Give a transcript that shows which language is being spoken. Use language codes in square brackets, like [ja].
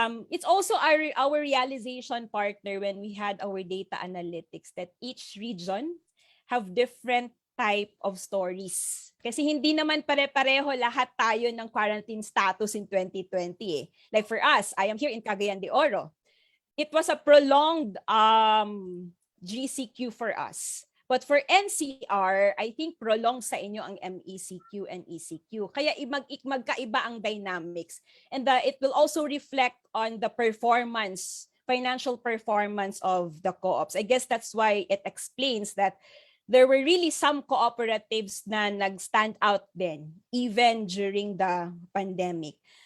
[en] It's also our realization partner when we had our data analytics that each region have different type of stories. [tl] Kasi hindi naman pare-pareho lahat tayo ng quarantine status in 2020 eh. [en] Like for us, I am here in Cagayan de Oro. It was a prolonged GCQ for us. But for NCR, I think prolonged [tl] sa inyo [en] ang MECQ and ECQ. [tl] Kaya magkaiba ang dynamics. [en] And it will also reflect on the performance, financial performance of the co-ops. I guess that's why it explains that there were really some cooperatives [tl] na nag-stand out [en] then, even during the pandemic.